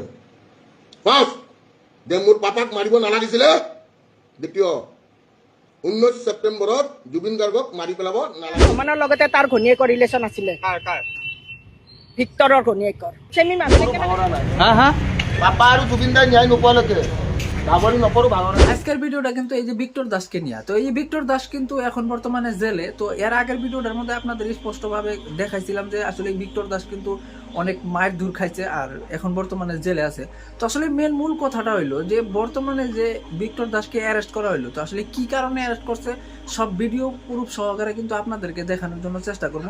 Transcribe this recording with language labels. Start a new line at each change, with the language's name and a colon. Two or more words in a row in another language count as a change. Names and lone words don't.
Assamese: ফাৰ্ষ্ট, যে মোৰ পাপাক মাৰিব নালাগিছিলে। দ্বিতীয়, 19 ছেপ্টেম্বৰত জুবিন গাৰ্গক মাৰি পেলাব নালাগে। ৰহমানৰ লগতে তাৰ ঘনীয়েকৰ ৰিলেশ্যন আছিলে, ভিক্টৰৰ ঘনীয়েকৰ। চেমি মানুহে পাপা আৰু জুবিন দাই ন্যায় নোপোৱালৈকে ভাগৰি নপৰো, ভাগৰি।
Bangla: আজকের ভিডিওটা কিন্তু এই যে ভিক্টর দাসকে নিয়ে, তো এই ভিক্টর দাস কিন্তু এখন বর্তমানে জেলে। তো এর আগের ভিডিওটার মধ্যে আপনাদের স্পষ্টভাবে দেখাইছিলাম যে আসলে ভিক্টর দাস কিন্তু অনেক মায়ের দূর খাইছে আর এখন বর্তমানে জেলে আছে। তো আসলে মেন মূল কথাটা হইলো যে বর্তমানে যে ভিক্টর দাসকে অ্যারেস্ট করা হইলো, তো আসলে কি কারণে অ্যারেস্ট করছে সব ভিডিও প্রুফ সহকারে কিন্তু আপনাদেরকে দেখানোর জন্য চেষ্টা করবো।